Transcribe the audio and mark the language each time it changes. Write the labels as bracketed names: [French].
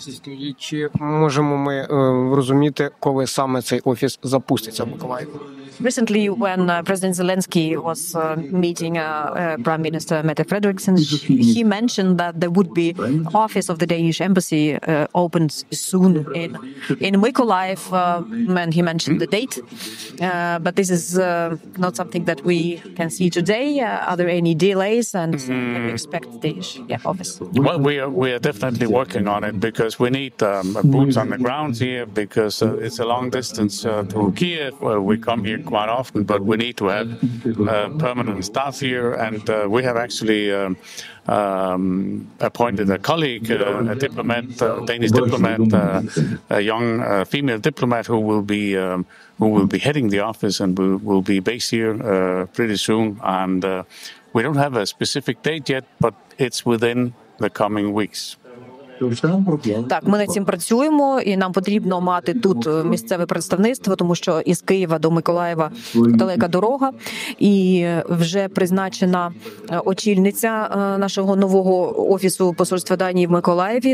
[Ukrainian] І чи можемо ми розуміти, коли саме цей офіс запуститься в Миколаєві? [English] Recently, when President Zelensky was meeting Prime Minister Mette Frederiksen, he mentioned that there would be office of the Danish embassy opened soon in Mykolaїв, and he mentioned the date. But this is not something that we can see today. Are there any delays, and can we expect the office? Well, we are definitely working on it because we need boots on the ground here because it's a long distance to Kiev. We come here quite often, but we need to have permanent staff here, and we have actually appointed a colleague, a diplomat, Danish diplomat, a young female diplomat who will be heading the office and will be based here pretty soon. And we don't have a specific date yet, but it's within the coming weeks. [Ukrainian] Так, ми над цим працюємо, і нам потрібно мати тут місцеве представництво, тому що із Києва до Миколаєва далека дорога, і вже призначена очільниця нашого нового офісу посольства Данії в Миколаєві.